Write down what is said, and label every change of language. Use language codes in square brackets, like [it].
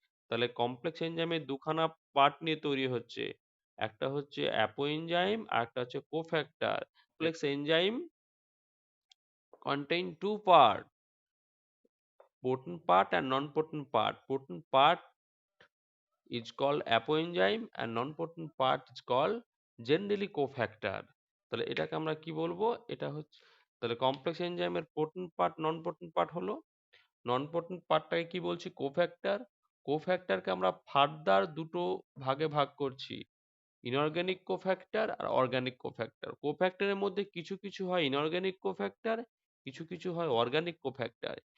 [bn] তাহলে কমপ্লেক্স এনজাইমের দুখানা পার্ট নিয়ে তৈরি হচ্ছে, একটা হচ্ছে অ্যাপো এনজাইম আর একটা হচ্ছে cofactor. [en] Complex enzyme contain two part, potent part and non-potent part. Potent part is called apoenzyme and non-potent part is called generally cofactor. [bn] তাহলে এটাকে আমরা কি বলবো? এটা হচ্ছে, তাহলে কমপ্লেক্স এনজাইমের পোটেন্ট পার্ট নন পোটেন্ট পার্ট হলো, নন পোটেন্ট পার্টটাকে কি বলছি? কোফ্যাক্টর। কোফ্যাক্টরকে আমরা ফার্দার দুটো ভাগে ভাগ করছি, ইনঅর্গানিক কোফ্যাক্টর আর অর্গানিক কোফ্যাক্টর। কোফ্যাক্টরের মধ্যে কিছু কিছু হয় ইনঅর্গানিক কোফ্যাক্টর, কিছু কিছু হয় অর্গানিক কোফ্যাক্টর।